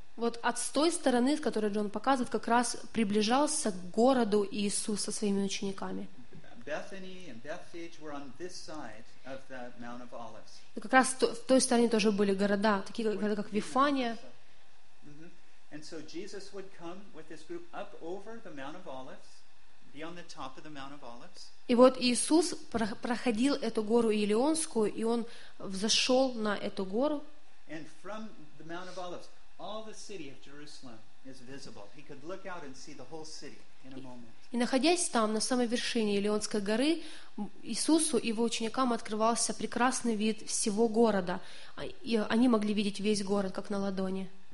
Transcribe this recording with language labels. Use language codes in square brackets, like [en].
[ru] вот от с той стороны, с которой Джон показывает, как раз приближался к городу Иисус со своими учениками. [en] Bethany and Bethphage were on this side of the Mount of Olives. [ru] И как раз в той стороне тоже были города, такие города как Вифания. [en] And so Jesus would come with this group up over the Mount of Olives, be on the top of the Mount of Olives. [ru] И вот Иисус проходил эту гору Елеонскую, и он взошел на эту гору. [en] And from the Mount of Olives, all the city of Jerusalem is visible. He could look out and see the whole city. [ru] И находясь там, на самой вершине Елеонской горы, Иисусу и его ученикам открывался прекрасный вид всего города. И они могли видеть весь город, как на ладони.